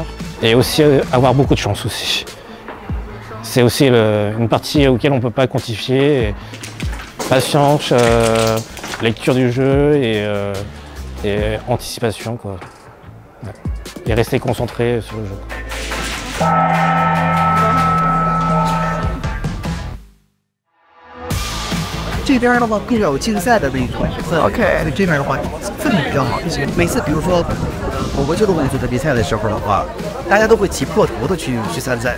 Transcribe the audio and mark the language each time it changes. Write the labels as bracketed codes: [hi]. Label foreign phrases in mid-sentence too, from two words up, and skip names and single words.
[fr] Et aussi avoir beaucoup de chance aussi. C'est aussi une partie auquel on ne peut pas quantifier. Patience, lecture du jeu et anticipation, quoi. Ouais. Et rester concentré sur le jeu. [zh] 这边的话更有竞赛的那种氛围，所以这边的话氛围比较好。每次比如说我国就动物组的比赛的时候的话，大家都会挤破头的去参赛。